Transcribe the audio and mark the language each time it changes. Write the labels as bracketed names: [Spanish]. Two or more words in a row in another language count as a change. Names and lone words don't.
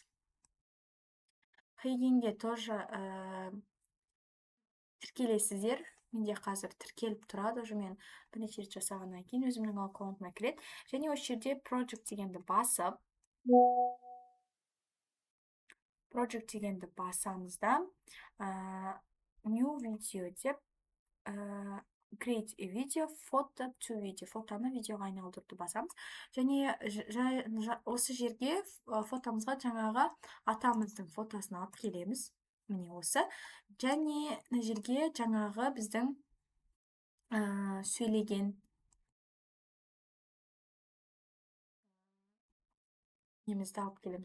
[Kazakh] Heygenге тоже тіркелесіздер. Менде қазір тіркеліп тұрады. Уже мен бірнеше рет жасағаннан кейін өзімнің аккаунтыма кіреді. Және осы жерде project дегенді басып, project дегенді басамызда [English] new video [Kazakh] деп [English] create a video, photo to video, [Kazakh] фотоны видеоға айналдыруды басамыз. Және осы жерге фотомызға жаңағы атамыздың фотосын алып келеміз. Міне осы. Және мына жерге жаңағы біздің сөйлеген немізді алып келеміз.